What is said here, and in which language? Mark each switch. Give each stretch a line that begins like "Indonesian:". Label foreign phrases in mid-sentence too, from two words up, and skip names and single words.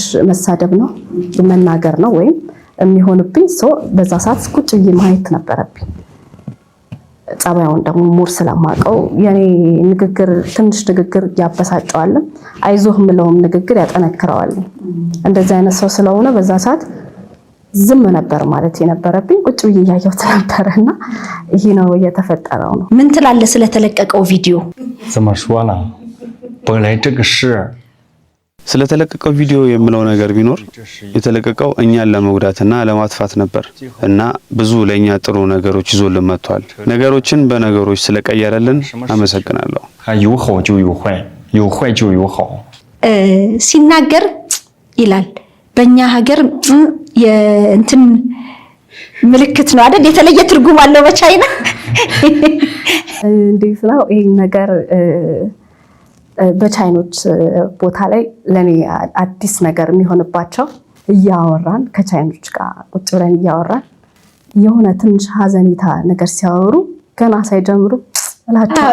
Amharic: መሳደብ ነው መናገር ነው ወይ የሚሆንብኝ ሰው በዛ ሰዓት ቁጭ ብዬ ማየት ነበረብኝ ጻባውን ደግሞ ሞር ስለማቀው የኔ ንግግር ትንሽ ንግግር ያበሳጨዋል አይዞህ ምለውም ንግግር ያጠነክረዋል እንደዛ አይነት ሰው ስለሆነ በዛ ሰዓት ዝም ነበር ማለት የነበረብኝ ቁጭ ብዬ ያየሁት ነበርና ይሄ ነው የተፈጠረው ነው ምን ትላለህ ስለተለቀቀው ቪዲዮ
Chinese: 怎么说呢本来这个是
Amharic: ስለተለቀቀው ቪዲዮ የምለው ነገር ቢኖር የተለቀቀው እኛን ለመጉዳትና ለማጥፋት ነበር እና ብዙ ለኛ ጥሩ ነገሮች ይዞልን መጥቷል ነገሮችን በነገሮች ስለቀየረልን አመሰግናለሁ
Chinese: 有好就有坏有坏就有好
Amharic: ሲናገር ይላል በእኛ ሀገር የእንትን ምልክት ነው አይደል የተለየ ትርጉም አለው በቻይና እንዴት ነው ይሄ ነገር በቻይኖች ቦታ ላይ ለኔ አዲስ ነገር የሚሆንባቸው እያወራን ከቻይኖች ጋር ቁጭ ብለን እያወራን የሆነ ትንሽ ሀዘኒታ ነገር ሲያወሩ ገና ሳይጀምሩ እላቸው